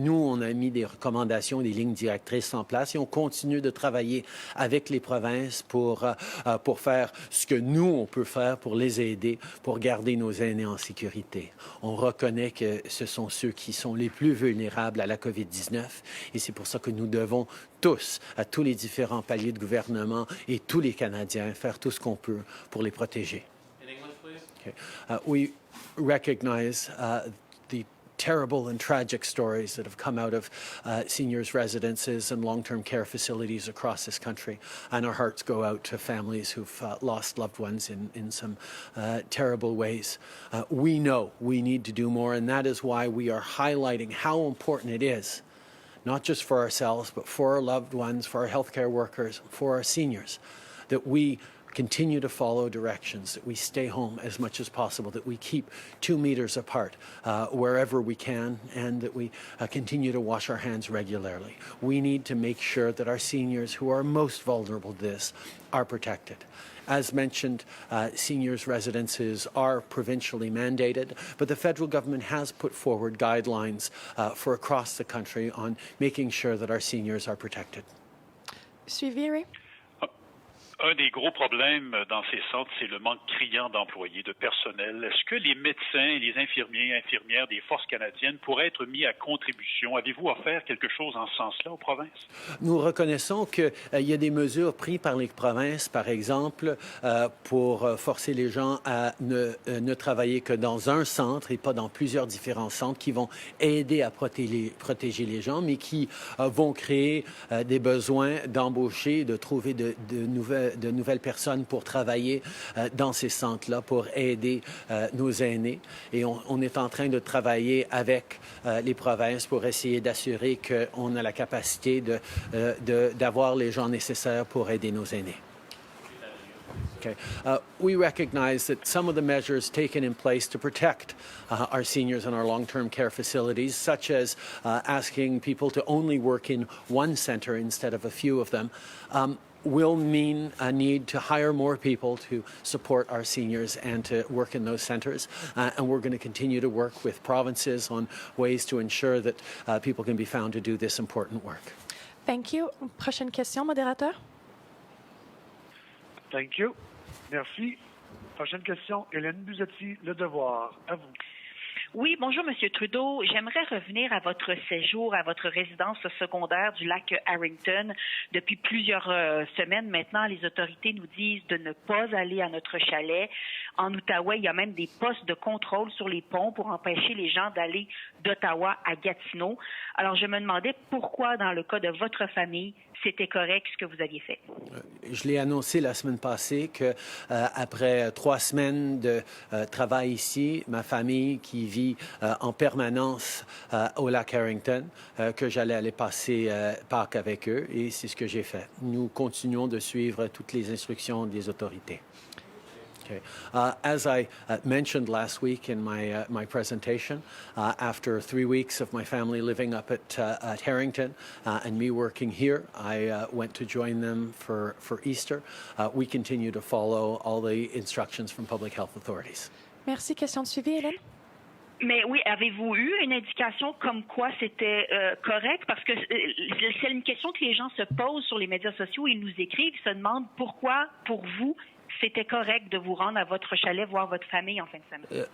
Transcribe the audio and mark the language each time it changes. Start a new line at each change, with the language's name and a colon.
French: Nous, on a mis des recommandations, des lignes directrices en place et on continue de travailler avec les provinces pour faire ce que nous, on peut faire pour les aider, pour garder nos aînés en sécurité. On reconnaît que ce sont ceux qui sont les plus vulnérables à la COVID-19 et c'est pour ça que nous devons tous, à tous les différents paliers de gouvernement et tous les Canadiens, faire tout ce qu'on peut pour les protéger.
English: In English, please. Okay. We recognize the terrible and tragic stories that have come out of seniors' residences and long-term care facilities across this country. And our hearts go out to families who've lost loved ones in some terrible ways. We know we need to do more, and that is why we are highlighting how important it is, not just for ourselves, but for our loved ones, for our healthcare workers, for our seniors, that we continue to follow directions, that we stay home as much as possible, that we keep 2 meters apart wherever we can, and that we continue to wash our hands regularly. We need to make sure that our seniors who are most vulnerable to this are protected. As mentioned, seniors' residences are provincially mandated, but the federal government has put forward guidelines for across the country on making sure that our seniors are protected.
French: Suivi, Ray? Un des gros problèmes dans ces centres, c'est le manque criant d'employés, de personnel. Est-ce que les médecins, les infirmiers, infirmières des forces canadiennes pourraient être mis à contribution? Avez-vous offert quelque chose en ce sens-là aux provinces? Nous reconnaissons qu'il y a des mesures prises par les provinces, par exemple, pour forcer les gens à ne travailler que dans un centre et pas dans plusieurs différents centres qui vont aider à protéger les gens, mais qui vont créer des besoins d'embaucher, de trouver de nouvelles personnes pour travailler dans ces centres-là, pour aider nos aînés. Et on est en train de travailler avec les provinces pour essayer d'assurer qu'on a la capacité d'avoir les gens nécessaires pour aider nos aînés.
English: Okay. We recognize that some of the measures taken in place to protect our seniors in our long-term care facilities, such as asking people to only work in one center instead of a few of them, will mean a need to hire more people to support our seniors and to work in those centres. And we're going to continue to work with provinces on ways to ensure that people can be found to do this important work. Thank you.
French: Prochaine question, modérateur.
English: Thank you.
French: Merci. Prochaine question, Hélène Buzetti, Le Devoir. À vous. Oui, bonjour, Monsieur Trudeau. J'aimerais revenir à votre séjour, à votre résidence secondaire du lac Harrington. Depuis plusieurs semaines maintenant, les autorités nous disent de ne pas aller à notre chalet. En Outaouais, il y a même des postes de contrôle sur les ponts pour empêcher les gens d'aller d'Ottawa à Gatineau. Alors, je me demandais pourquoi, dans le cas de votre famille, c'était correct ce que vous aviez fait. Je l'ai annoncé la semaine passée que après 3 semaines de travail ici, ma famille qui vit en permanence au lac Harrington, que j'allais aller passer Pâques avec eux, et c'est ce que j'ai fait. Nous continuons de suivre toutes les instructions des autorités.
English: Okay. As I mentioned last week in my presentation, after 3 weeks of my family living up at Harrington and me working here, I went to join them for Easter. We continue to follow all the instructions from public health authorities.
French: Merci. Question de suivi, Hélène? Mais oui, avez-vous eu une indication comme quoi c'était correct? Parce que c'est une question que les gens se posent sur les médias sociaux. Ils nous écrivent, ils se demandent pourquoi, pour vous, c'était correct de vous rendre à votre chalet voir votre famille en fin de semaine.